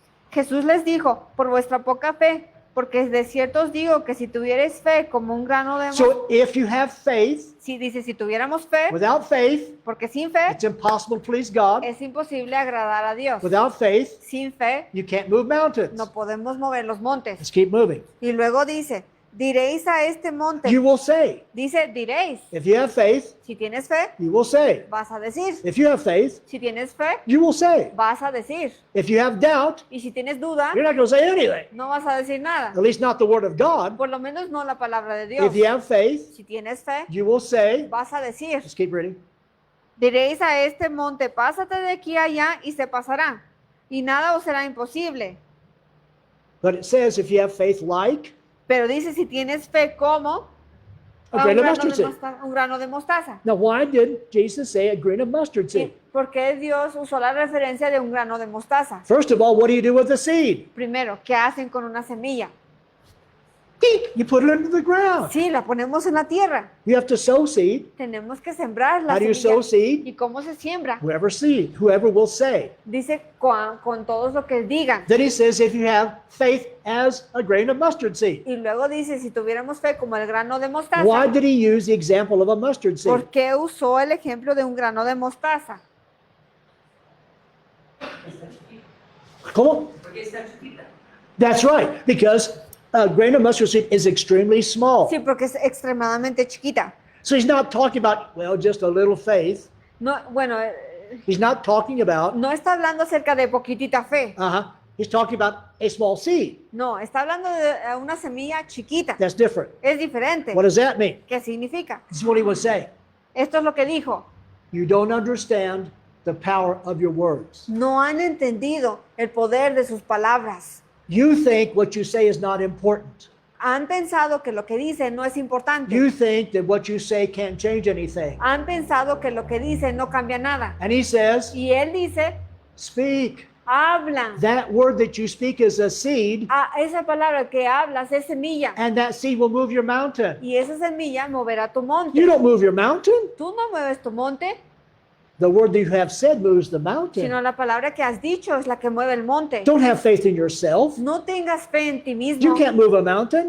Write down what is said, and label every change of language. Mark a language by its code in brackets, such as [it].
[es] Jesús les dijo, por vuestra poca fe, porque de cierto os digo que si tuvierais fe como un grano de mostaza, [en] So if you have faith, [es] si tuviéramos fe, [en] without faith, [es] porque sin fe [en] it's impossible to please God. [es] es imposible agradar a Dios. [en] Without faith, [es] Sin fe [en] you can't move mountains. [es] no podemos mover los montes. [en] Let's keep moving. [es] Y luego dice, diréis a este monte, [en] You will say. [es] dice, diréis, [en] If you have faith, [es] si tienes fe, [en] you will say. [es] vas a decir, [en] If you have faith, [es] si tienes fe, [en] you will say. [es] vas a decir, [en] If you have doubt, [es] y si tienes duda, [en] you're not going to say anything. [es] no vas a decir nada, [en] At least not the word of God. [es] por lo menos no la palabra de Dios. [en] If you have faith, [es] Si tienes fe, [en] you will say. [es] vas a decir, [en] Let's keep reading. [es] diréis a este monte, pásate de aquí a allá y se pasará, y nada os será imposible. [en] But it says if you have faith like [es] Pero dice, si tienes fe como [en] a grain of mustard seed. [es] un grano de mostaza. [en] Now, why did Jesus say a grain of mustard seed? [es] ¿Por qué Dios usó la referencia de un grano de mostaza? [en] First of all, what do you do with the seed? [es] Primero, ¿qué hacen con una semilla? [en] You put it into the ground. [es] Sí, la ponemos en la tierra. [en] You have to sow seed. [es] Tenemos que sembrar la [en] How do you [es] semilla. [en] sow seed? [es] ¿Y cómo se siembra? [en] Whoever will say. [es] Dice con todos lo que digan. [en] Then he says if you have faith as a grain of mustard seed. [es] Y luego dice, si tuviéramos fe como el grano de mostaza, [en] Why did he use the example of a mustard seed? [es] ¿por qué usó el ejemplo de un grano de mostaza? ¿Cómo? [en] That's right, because a grain of mustard seed is extremely small. [es] Sí, porque es extremadamente chiquita. [en] So he's not talking about, well, just a little faith. [es] No, bueno, [en] He's not talking about, [es] no está hablando acerca de poquitita fe. [en] he's talking about a small seed. [es] No, está hablando de una semilla chiquita. [en] That's different. [es] Es diferente. [en] What does that mean? [es] ¿Qué significa? [en] This is what he was saying. [es] Esto es lo que dijo. [en] You don't understand the power of your words. [es] No han entendido el poder de sus palabras. [en] You think what you say is not important. [es] Han pensado que lo que dicen no es importante. [en] You think that what you say can't change anything. [es] Han pensado que lo que dicen no cambia nada. [en] And he says, [es] Y él dice, [en] speak. [es] habla. [en] That word that you speak is a seed, [es] Esa palabra que hablas es semilla. [en] and that seed will move your mountain. [es] Y esa semilla moverá tu monte. [en] You don't move your mountain. [es] Tú no mueves tu monte, [en] The word that you have said moves the mountain. [es] sino la palabra que has dicho es la que mueve el monte. [en] Don't have faith in yourself. [es] No tengas fe en ti mismo. [en] You can't move a mountain.